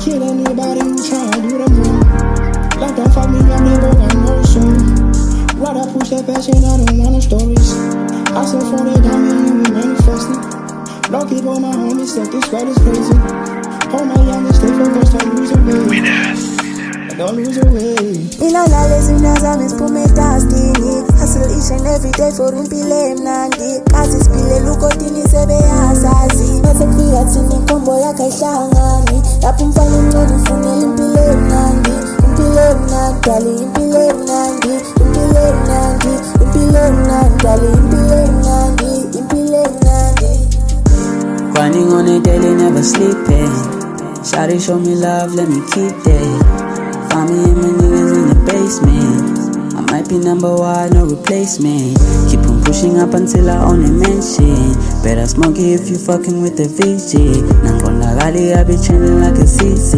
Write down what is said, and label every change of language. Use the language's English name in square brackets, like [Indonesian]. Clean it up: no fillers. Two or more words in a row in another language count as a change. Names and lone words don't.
[English] Kill anybody who try to do them wrong. Life don't fuck me, I'm never got no soul. Rather push that passion, I don't want no stories. I still for that diamond, you be manifesting. Don't keep all my homies sick, this ride is crazy. All my youngest, stay focused, don't lose away. Don't lose away. [Zulu] Ngilalala izinto zami ziphume edustini. [English] Hustle each and every day for [Zulu] impilo emnandi. Kazi siphilela ukodini sebeyazazi. Mase kufika thina inkombo yakhe ayihlangani. Lapho umfana omncane ufunela impilo emnandi. Impilo emnandi, dali impilo emnandi. Impilo emnandi, impilo emnandi, dali impilo emnandi. Impilo emnandi. [English] Grinding on a daily, never sleeping. Shawty show me love, let me keep that. Found me and my niggas in the basement. I might be number 1, no replacement. Keep on pushing up until I own a mansion. Better smoke it if you fucking with the VG. [Zulu] Nangona gali, [English] I be chilling like a CC.